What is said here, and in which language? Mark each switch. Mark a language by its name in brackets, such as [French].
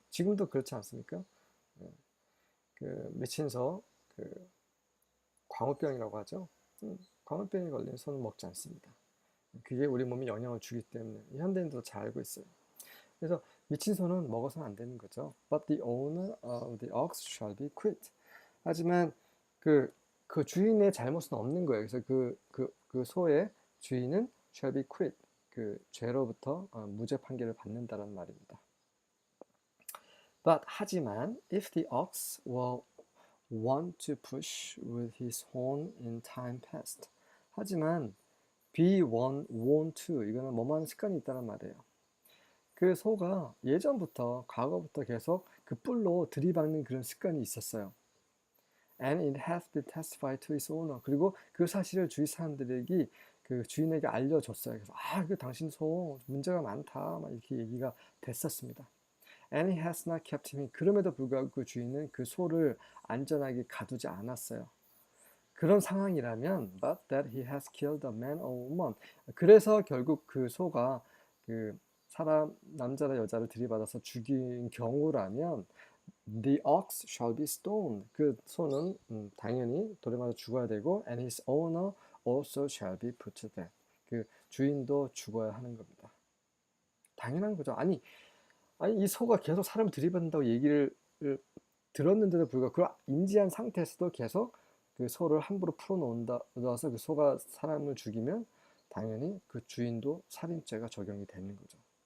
[Korean] 지금도 그렇지 않습니까? 그 미친 소, 광우병이라고 하죠. 광우병에 걸린 소는 먹지 않습니다. 그게 우리 몸에 영향을 주기 때문에 현대인도 잘 알고 있어요. 그래서 미친 소는 먹어서는 안 되는 거죠. [English] But the owner of the ox shall be quit. [Korean] 하지만 그 주인의 잘못은 없는 거예요. 그래서 그 소의 주인은 [English] shall be quit. [Korean] 그 죄로부터 무죄 판결을 받는다는 말입니다. [English] But [Korean] 하지만 [English] if the ox will want to push with his horn in time past. [Korean] 하지만 [English] be one want to, [Korean] 이거는 뭐뭐 하는 습관이 있다는 말이에요. 그 소가 과거부터 계속 그 뿔로 들이박는 그런 습관이 있었어요. [English] And it has been testified to its owner. [Korean] 그리고 그 사실을 주위 사람들에게 그 주인에게 알려줬어요. 그래서 그 당신 소 문제가 많다, 막 이렇게 얘기가 됐었습니다. [English] And he has not kept him. [Korean] 그럼에도 불구하고 그 주인은 그 소를 안전하게 가두지 않았어요. 그런 상황이라면, [English] but that he has killed a man or woman. [Korean] 그래서 결국 그 소가 그 사람, 남자나 여자를 들이받아서 죽인 경우라면, [English] The ox shall be stoned. [Korean] 그 소는 당연히 돌에 맞아 죽어야 되고 [English] and his owner also shall be put to death. [Korean] 그 주인도 죽어야 하는 겁니다. 당연한 거죠. 아니 이 소가 계속 사람을 들이받는다고 얘기를 들었는데도 불구하고 그걸 인지한 상태에서도 계속 그 소를 함부로 풀어놓아서 그 소가 사람을 죽이면 당연히 그 주인도 살인죄가 적용이 되는 거죠.